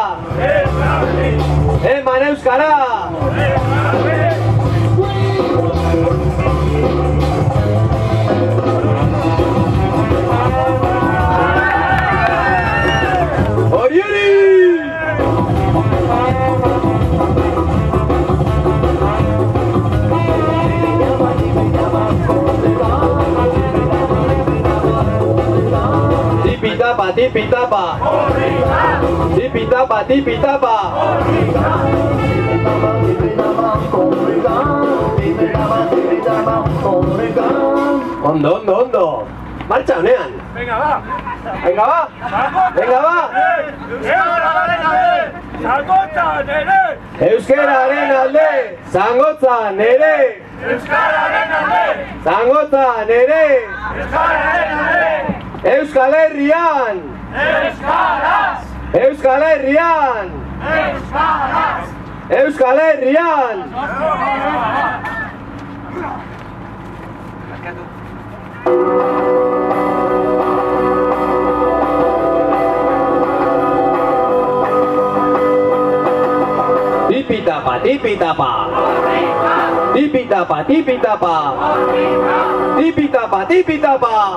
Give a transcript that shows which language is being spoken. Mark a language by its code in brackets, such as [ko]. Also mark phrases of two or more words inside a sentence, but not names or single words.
[eu] Eman euskara! Hori! Tipi-tapa, tipi-tapa! Tipi-tapa, tipi-tapa! Ondo! Marcha honean! [es] Venga, va! [eu] Euskararen alde! Zangotza nere! Euskal Herrian! Euskal Herrian! Tipi-tapa, tipi-tapa! Tipi-tapa, tipi-tapa! Tipi-tapa, tipi-tapa!